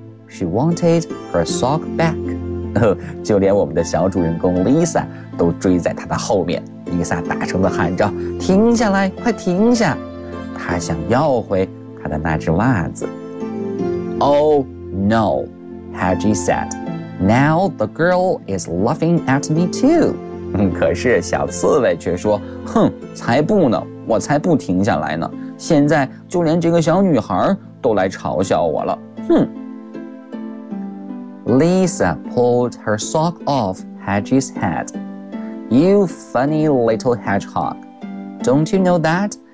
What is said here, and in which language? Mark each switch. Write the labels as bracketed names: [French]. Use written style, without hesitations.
[English] She wanted her sock back. [Chinese] 就连我们的小主人公 Lisa 都追在他的后面。 Lisa 大声地喊着，停下来，快停下。他想要回他的那只袜子。 [English] Oh, no, Haji said. Now the girl is laughing at me too. [Chinese] 可是小刺猬却说，哼，才不呢，我才不停下来呢。现在就连这个小女孩都来嘲笑我了，哼。 [English] Lisa pulled her sock off Haji's head. You funny little hedgehog. Don't you know that?